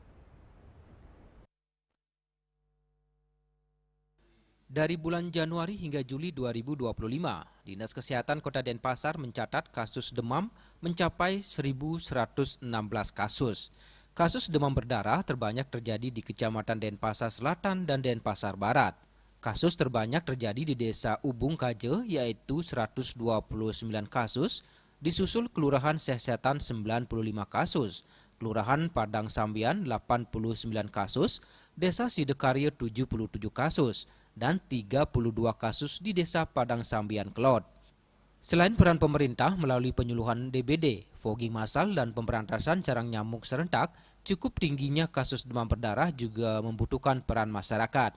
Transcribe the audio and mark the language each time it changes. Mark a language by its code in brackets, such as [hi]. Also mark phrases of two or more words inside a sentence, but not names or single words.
[id] Dari bulan Januari hingga Juli 2025, Dinas Kesehatan Kota Denpasar mencatat kasus demam mencapai 1.116 kasus. Kasus demam berdarah terbanyak terjadi di Kecamatan Denpasar Selatan dan Denpasar Barat. Kasus terbanyak terjadi di Desa Ubung Kaje yaitu 129 kasus, disusul Kelurahan Sesetan 95 kasus, Kelurahan Padang Sambian 89 kasus, Desa Sidekarya 77 kasus, dan 32 kasus di Desa Padang Sambian Kelot. Selain peran pemerintah melalui penyuluhan DBD, fogging massal, dan pemberantasan carang nyamuk serentak, cukup tingginya kasus demam berdarah juga membutuhkan peran masyarakat.